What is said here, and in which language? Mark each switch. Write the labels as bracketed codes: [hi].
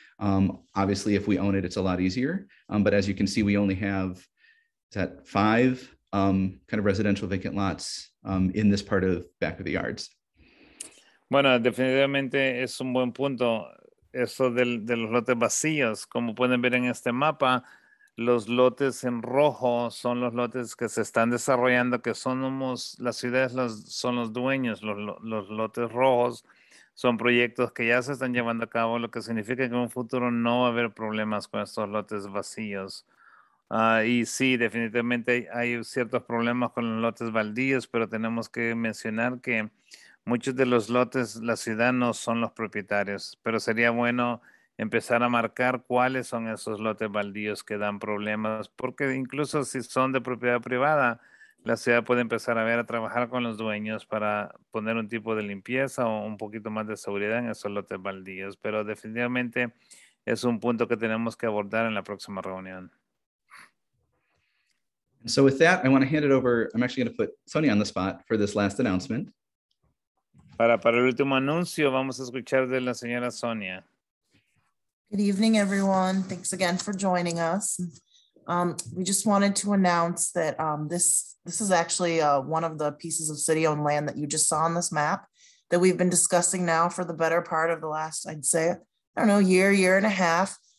[en] Obviously, if we own it, it's a lot easier. But as you can see, we only have 5 kind of residential vacant lots in this part of back of the yards. [es] Bueno, definitivamente es un buen punto eso de los lotes vacíos. Como pueden ver en este mapa, los lotes en rojo son los lotes que se están desarrollando, que las ciudades son los dueños. Los lotes rojos son proyectos que ya se están llevando a cabo, lo que significa que en un futuro no va a haber problemas con estos lotes vacíos. Y sí, definitivamente hay ciertos problemas con los lotes baldíos, pero tenemos que mencionar que muchos de los lotes, la ciudad no son los propietarios, pero sería bueno empezar a marcar cuáles son esos lotes baldíos que dan problemas, porque incluso si son de propiedad privada, la ciudad puede empezar a trabajar con los dueños para poner un tipo de limpieza o un poquito más de seguridad en esos lotes baldíos, pero definitivamente es un punto que tenemos que abordar en la próxima reunión. [en] So with that, I want to hand it over. I'm actually going to put Sonia on the spot for this last announcement. [es] Para el último anuncio, vamos a escuchar de la señora Sonia. [en] Good evening, everyone. Thanks again for joining us. We just wanted to announce that this is actually one of the pieces of city-owned land that you just saw on this map that we've been discussing now for the better part of the last, I'd say, year and a half.